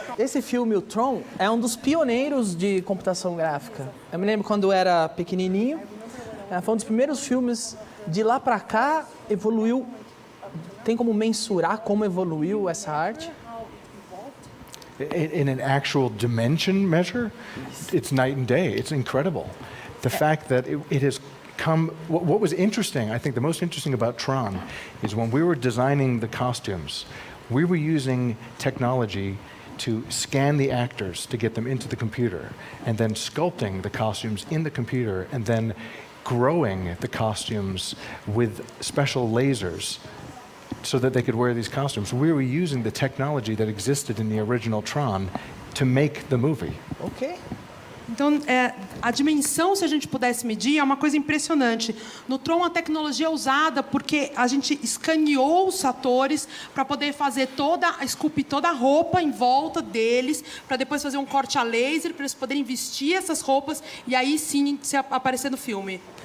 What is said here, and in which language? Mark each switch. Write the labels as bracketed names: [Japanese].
[Portuguese] Esse filme, o Tron, é um dos pioneiros de computação gráfica. Eu me lembro quando eu era pequenininho, foi um dos primeiros filmes. De lá pra cá, evoluiu. Tem como mensurar como evoluiu essa arte? [English] In an actual dimension measure, it's night and day. It's incredible. The fact that it has come. What was interesting, I think the most interesting about Tron, is when we were designing the costumes, we were using technology to scan the actors to get them into the computer, and then sculpting the costumes in the computer, and then growing the costumes with special lasers so that they could wear these costumes. We were using the technology that existed in the original Tron to make the movie. Ok. [Portuguese] Então, a dimensão, se a gente pudesse medir, é uma coisa impressionante. No Tron, a tecnologia é usada porque a gente escaneou os atores para poder esculpir toda a roupa em volta deles, para depois fazer um corte a laser, para eles poderem vestir essas roupas e aí sim aparecer no filme.